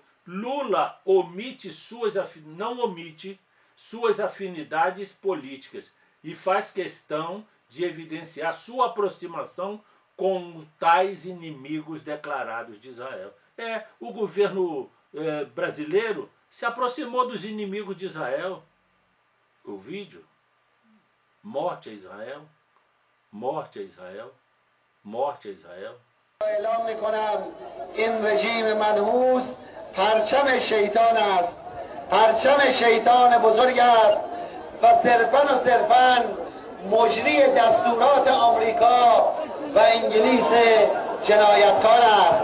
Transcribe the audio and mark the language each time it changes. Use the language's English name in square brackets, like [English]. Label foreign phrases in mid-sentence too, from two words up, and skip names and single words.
[Portuguese] Lula não omite suas afinidades políticas e faz questão de evidenciar sua aproximação com os tais inimigos declarados de Israel. O governo brasileiro se aproximou dos inimigos de Israel. O vídeo: morte a Israel, morte a Israel, morte a Israel. [Persian] اعلام میکنم این رژیم منحوس پرچم شیطان است، پرچم شیطان بزرگ است و صرفاً مجری دستورات آمریکا و انگلیس جنایتکار است.